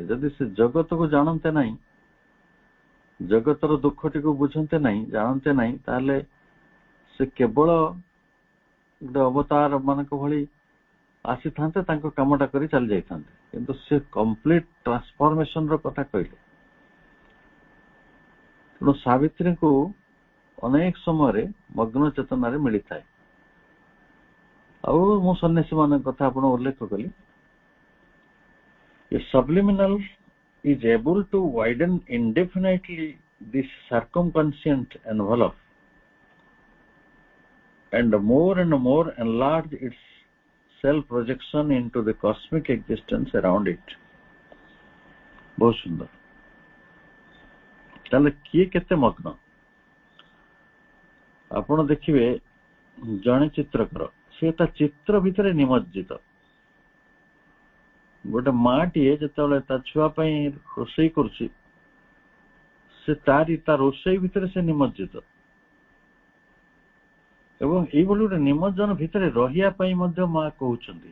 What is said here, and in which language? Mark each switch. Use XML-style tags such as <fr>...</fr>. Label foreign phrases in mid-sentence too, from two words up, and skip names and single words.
<or>ଯଦି ସେ ଜଗତକୁ ଜାଣନ୍ତେ ନାହିଁ, ଜଗତର ଦୁଃଖଟିକୁ ବୁଝନ୍ତେ ନାହିଁ, ଜାଣନ୍ତେ ନାହିଁ, ତାହେଲେ ସେ କେବଳ ଗୋଟେ ଅବତାର ମାନଙ୍କ ଭଳି ଆସିଥାନ୍ତେ, ତାଙ୍କ କାମଟା କରି ଚାଲି ଯାଇଥାନ୍ତେ, କିନ୍ତୁ ସେ</or> <en>complete transformation</en> <or>ର କଥା କହିଲେ। ତେଣୁ ସାବିତ୍ରୀଙ୍କୁ ଅନେକ ସମୟରେ ମଗ୍ନ ଚେତନାରେ ମିଳିଥାଏ। ଆଉ ମୁଁ ସନ୍ନ୍ୟାସୀ ମାନଙ୍କ କଥା ଆପଣ ଉଲ୍ଲେଖ କଲି।</or> <en>A subliminal is able to widen indefinitely this circumconscient envelope and more enlarge its self projection into the cosmic existence around it.</en> <or>ବହୁତ ସୁନ୍ଦର। ତାଲେ କିଏ କେତେ ମଗ୍ନ? ଆପଣ ଦେଖିବେ ଜଣେ ଚିତ୍ରକର, ସେ ତା ଚିତ୍ର ଭିତରେ ନିମଜ୍ଜିତ। ଗୋଟେ ମାଟିଏ ଯେତେବେଳେ ତା ଛୁଆ ପାଇଁ ରୋଷେଇ କରୁଛି, ସେ ତା ରୋଷେଇ ଭିତରେ ସେ ନିମଜ୍ଜିତ, ଏବଂ ଏଇଭଳି ଗୋଟେ ନିମଜ୍ଜନ ଭିତରେ ରହିବା ପାଇଁ ମଧ୍ୟ ମା କହୁଛନ୍ତି।</or>